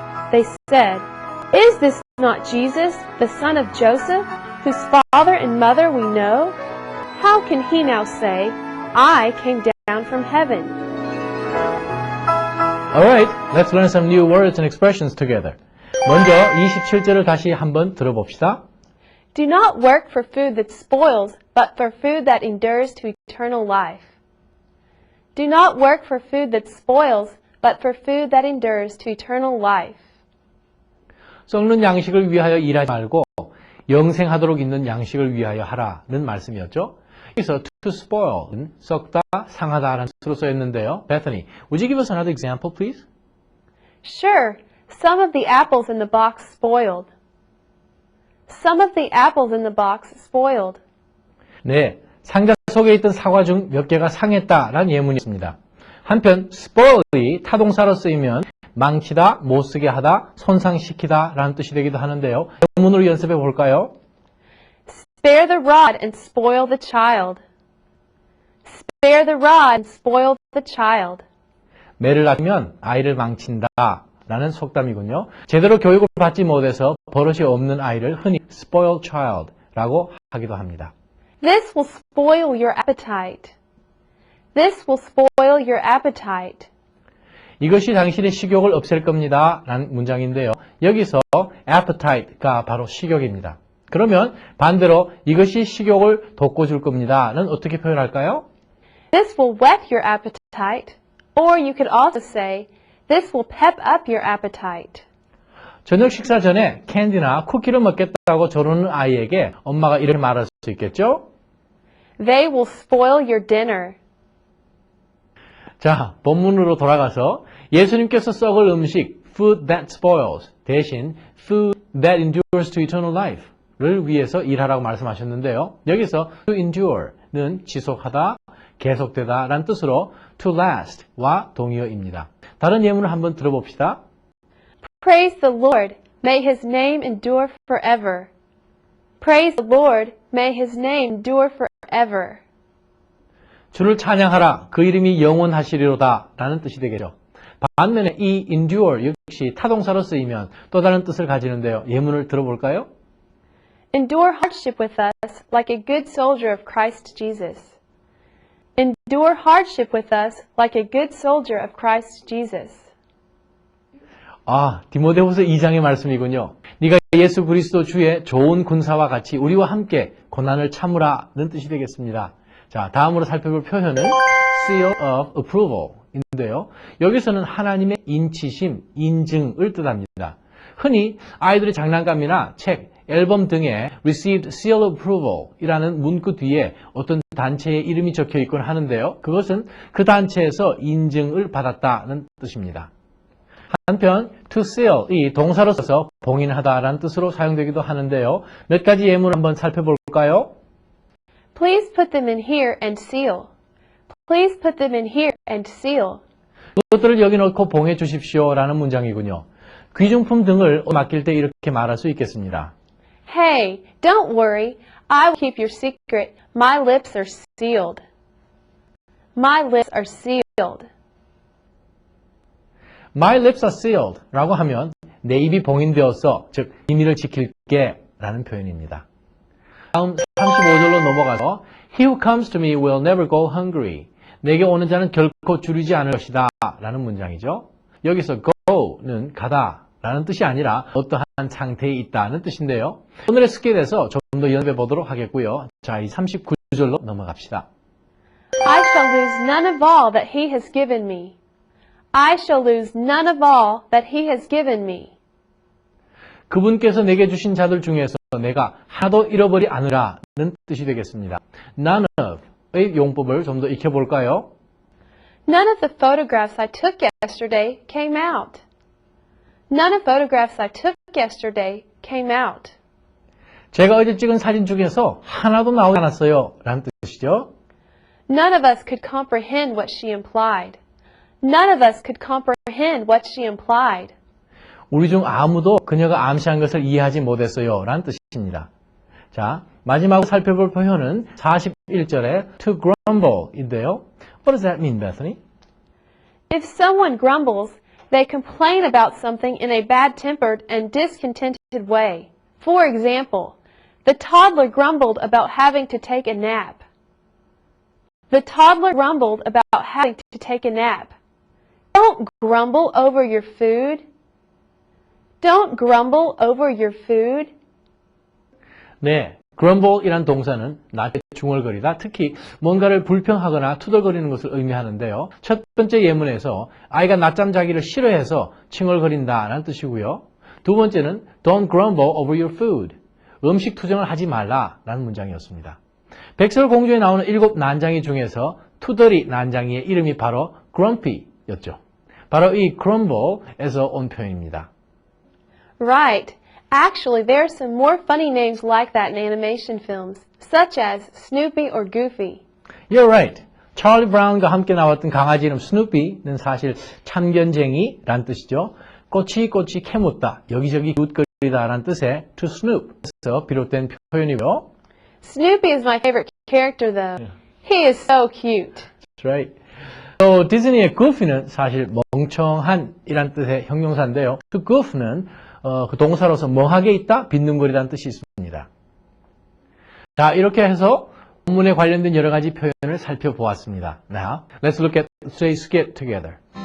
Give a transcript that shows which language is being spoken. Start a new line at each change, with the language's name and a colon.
English: They said, Is this not Jesus, the son of Joseph, whose father and mother we know? How can he now say, I came down from heaven? Alright, let's learn some new words and expressions together.
Korean: 먼저 27절을 다시 한번 들어봅시다.
English: Do not work for food that spoils, but for food that endures to eternal life. Do not work for food that spoils, but for food that endures to eternal life.
Korean: 썩는 양식을 위하여 일하지 말고 영생하도록 있는 양식을 위하여 하라는 말씀이었죠. 여기서 to spoil은 썩다, 상하다라는 뜻으로 쓰였는데요.
English: Bethany, would you give us another example, please? Sure. Some of the apples in the box spoiled. Some of the apples in the box spoiled.
Korean: 네, 상자 속에 있던 사과 중 몇 개가 상했다라는 예문이 있습니다. 한편 spoil이 타동사로 쓰이면 망치다, 못쓰게 하다, 손상시키다 라는 뜻이 되기도 하는데요. 영문으로 연습해 볼까요?
English: Spare the rod and spoil the child. spare the rod and spoil the child.
Korean: 매를 다투면 아이를 망친다 라는 속담이군요. 제대로 교육을 받지 못해서 버릇이 없는 아이를 흔히 spoiled child 라고 하기도 합니다.
English: This will spoil your appetite. This will spoil your appetite.
Korean: 이것이 당신의 식욕을 없앨 겁니다 라는 문장인데요. 여기서 appetite가 바로 식욕입니다. 그러면 반대로 이것이 식욕을 돋궈줄 겁니다는 어떻게 표현할까요?
English: This will whet your appetite. Or you could also say, this will pep up your appetite.
Korean: 저녁 식사 전에 캔디나 쿠키를 먹겠다고 저러는 아이에게 엄마가 이렇게 말할 수 있겠죠?
English: They will spoil your dinner.
Korean: 자, 본문으로 돌아가서 예수님께서 썩을 음식,
English: food that spoils,
Korean: 대신
English: food that endures to eternal life
Korean: 를 위해서 일하라고 말씀하셨는데요. 여기서 to endure는 지속하다, 계속되다 라는 뜻으로 to last와 동의어입니다. 다른 예문을 한번 들어봅시다.
English: Praise the Lord. May his name endure forever. Praise the Lord. May his name endure forever.
Korean: 주를 찬양하라. 그 이름이 영원하시리로다 라는 뜻이 되겠죠. 반면에 이 endure 역시 타동사로 쓰이면 또 다른 뜻을 가지는데요. 예문을 들어볼까요?
English: Endure hardship with us like a good soldier of Christ Jesus. Endure hardship with us like a good soldier of Christ Jesus.
Korean: 아, 디모데후서 2장의 말씀이군요. 네가 예수 그리스도 주의 좋은 군사와 같이 우리와 함께 고난을 참으라는 뜻이 되겠습니다. 자, 다음으로 살펴볼 표현은 seal of approval인데요. 여기서는 하나님의 인치심, 인증을 뜻합니다. 흔히 아이들의 장난감이나 책, 앨범 등에
English: received seal of approval
Korean: 이라는 문구 뒤에 어떤 단체의 이름이 적혀 있곤 하는데요. 그것은 그 단체에서 인증을 받았다는 뜻입니다. 한편 to seal 이 동사로서 봉인하다라는 뜻으로 사용되기도 하는데요. 몇 가지 예문을 한번 살펴볼까요?
English: Please put them in here and seal. Please put them in here and seal.
Korean: 그것들을 여기 넣고 봉해 주십시오라는 문장이군요. 귀중품 등을 맡길 때 이렇게 말할 수 있겠습니다.
English: Hey, don't worry. I will keep your secret. My lips are sealed. My lips are sealed. My lips are sealed
Korean: 라고 하면 내 입이 봉인되었어, 즉 비밀을 지킬게 라는 표현입니다. 다음 35절로 넘어가서
English: He who comes to me will never go hungry.
Korean: 내게 오는 자는 결코 줄이지 않을 것이다 라는 문장이죠. 여기서 go는 가다 라는 뜻이 아니라 어떠한 상태에 있다는 뜻인데요. 오늘의 스킬에 대해서 좀 더 연습해 보도록 하겠고요. 자, 이 39절로 넘어갑시다.
English: I shall lose none of all that he has given me. I shall lose none of all that he has given me.
Korean: 그분께서 내게 주신 자들 중에서 내가 하나도 잃어버리 않으라는 뜻이 되겠습니다. None of의 용법을 좀 더 익혀볼까요?
English: None of the photographs I took yesterday came out. None of the photographs I took yesterday came out.
Korean: 제가 어제 찍은 사진 중에서 하나도 나오지 않았어요 라는 뜻이죠.
English: None of us could comprehend what she implied. None of us could comprehend what she implied.
Korean: 우리 중 아무도 그녀가 암시한 것을 이해하지 못했어요 라는 뜻입니다. 자, 마지막으로 살펴볼 표현은 41절에 to grumble인데요.
English: What does that mean, Bethany? If someone grumbles, they complain about something in a bad-tempered and discontented way. For example, the toddler grumbled about having to take a nap. The toddler grumbled about having to take a nap. Don't grumble over your food. Don't grumble over your food.
Korean: 네, grumble이란 동사는 낮에 중얼거리다, 특히 뭔가를 불평하거나 투덜거리는 것을 의미하는데요. 첫 번째 예문에서 아이가 낮잠 자기를 싫어해서 칭얼거린다라는 뜻이고요. 두 번째는
English: don't grumble over your food.
Korean: 음식 투정을 하지 말라라는 문장이었습니다. 백설공주에 나오는 7 난장이 중에서 투덜이 난장이의 이름이 바로 grumpy였죠. 바로 이 grumble에서 온 표현입니다.
English: Right. Actually, there are some more funny names like that in animation films, such as Snoopy or Goofy. You're right.
Korean: 찰리 브라운과 함께 나왔던 강아지 이름 스누피는 사실 참견쟁이란 뜻이죠. 꼬치꼬치 캐묻다, 여기저기 굿거리다라는 뜻의 to snoop에서 비롯된 표현이고요.
English: Snoopy is my favorite character, though. He is so cute. That's right.
Korean: 또 디즈니의 goofy는 사실 멍청한이란 뜻의 형용사인데요. To goof는 그 동사로서 멍하게 있다, 빈둥거리다는 뜻이 있습니다. 자, 이렇게 해서 본문에 관련된 여러 가지 표현을 살펴보았습니다.
English: Now, let's look at today's skit together.